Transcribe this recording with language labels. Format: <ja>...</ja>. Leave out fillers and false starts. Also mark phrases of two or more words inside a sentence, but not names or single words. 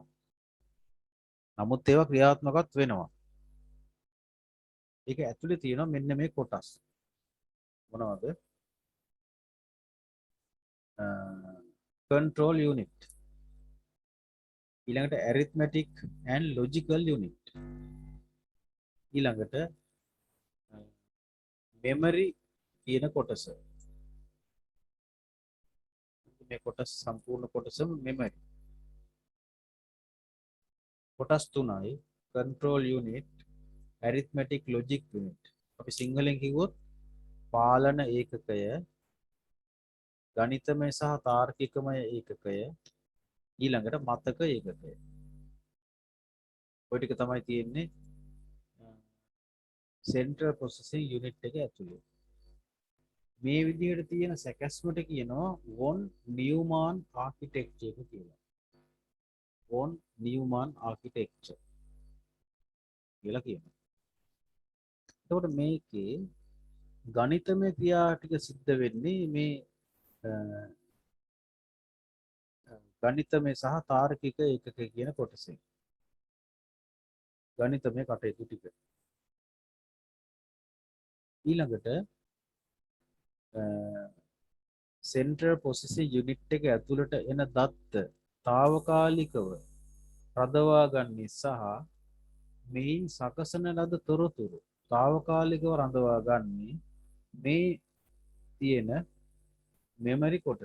<si>නමුත් ඒවා ක්‍රියාත්මකවත් වෙනවා. ඒක ඇතුලේ තියෙනවා මෙන්න මේ කොටස්. මොනවද?</si> <en>control unit.</en> <si>ඊළඟට</si> <en>arithmetic and logical unit.</en> <si>ඊළඟට memory කියන කොටස. මේ කොටස් සම්පූර්ණ කොටසම memory. කොටස් තුනයි</si> <en>control unit, arithmetic, logic unit.</en> <si>අපි සිංහලෙන් කිව්වොත් පාලන ඒකකය, ගණිතමය සහ තාර්කිකමය ඒකකය, ඊළඟට මතක ඒකකය. ඔය ටික තමයි තියෙන්නේ</si> <en>Central Processing Unit</en> <si>එක ඇතුලේ. මේ විදිහට තියෙන සැකැස්මට කියනවා</si> <en>von Neumann architecture</en> <si>එක කියලා.</si> <en>von Neumann architecture</en> <si>කියලා කියනවා. එතකොට මේකේ ගණිතමය ක්‍රියා ටික සිද්ධ වෙන්නේ මේ ගණිතමය සහ තාර්කික ඒකක කියන කොටසෙන්. ගණිතමය කටයුතු ටික. ඊළඟට</si> <en>Central Processing Unit</en> <si>එක ඇතුළට එන දත්ත తాවකාලිකව රඳවා ගන්නේ සහ මේන් සකසන ලද තොරතුරු తాවකාලිකව රඳවා ගන්නේ මේ තියෙන මෙමරි කොටස.</si>